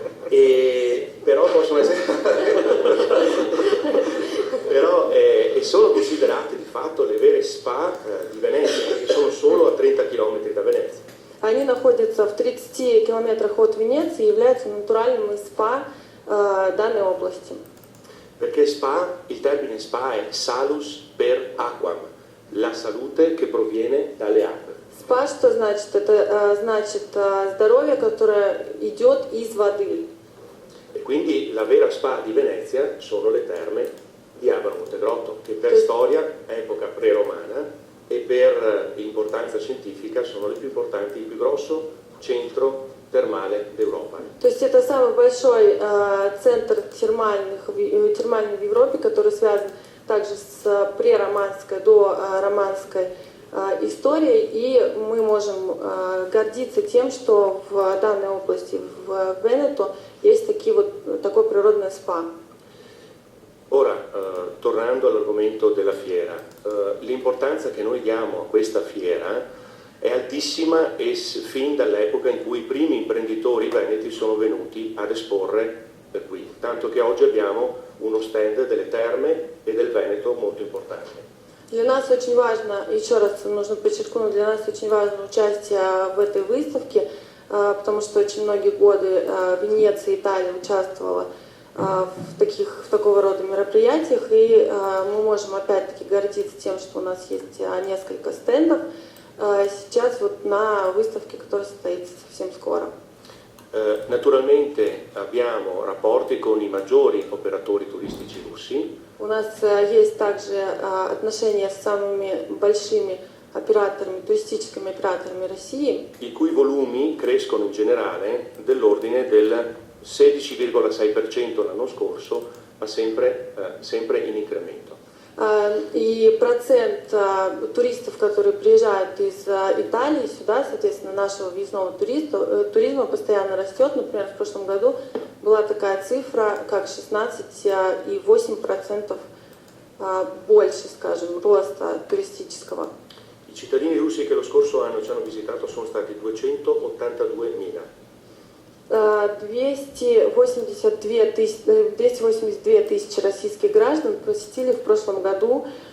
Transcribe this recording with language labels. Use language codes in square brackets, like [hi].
[it] Però possono essere e sono considerate di fatto le vere spa di Venezia, che sono solo a 30 km da Venezia. [ru] Они находятся в 30 километрах от Венеции и являются натуральным спа данной области. [it] Perché spa, il termine spa è [la] salus per aquam, [it] la salute che proviene dalle acque. [ru] Спа, что значит? Это значит здоровье, которое идет из воды. [it] E quindi la vera spa di Venezia sono le terme di Abano Montegrotto, che per storia, epoca pre-romana, e per importanza scientifica sono le più importanti, il più grosso centro термале d'Europa. [ru] То есть это самый большой центр термальный в Европе, который связан также с прероманской до романской историей, и мы можем гордиться тем, что в данной области, в Венето, есть такое природное спа. [it] Ora, tornando all'argomento della fiera, l'importanza che noi diamo a questa fiera è altissima e fin dall'epoca in cui i primi imprenditori veneti sono venuti ad esporre qui, tanto che oggi abbiamo uno stand delle terme e del Veneto molto importante. [ru] Для нас очень важно, еще раз нужно подчеркнуть, для нас очень важно участие в этой выставке, потому что очень многие годы Венеция, Италия участвовала в такого рода мероприятиях, и мы можем опять-таки гордиться тем, что у нас есть несколько стендов сейчас на выставке, которая состоится совсем скоро. [it] Naturalmente abbiamo rapporti con i maggiori operatori turistici russi. [ru] У нас есть также отношения с самыми большими операторами, туристическими операторами России, [it] I cui volumi crescono in generale dell'ordine del 16,6% l'anno scorso, ma sempre in incremento. [ru] И процент туристов, которые приезжают из Италии сюда, соответственно, нашего въездного туризма постоянно растет. Например, в прошлом году была такая цифра, как 16,8% больше, скажем, роста туристического. [it] I cittadini russi che lo scorso anno ci hanno visitato sono stati 282.000. [ru] 282 тысячи российских граждан посетили в прошлом году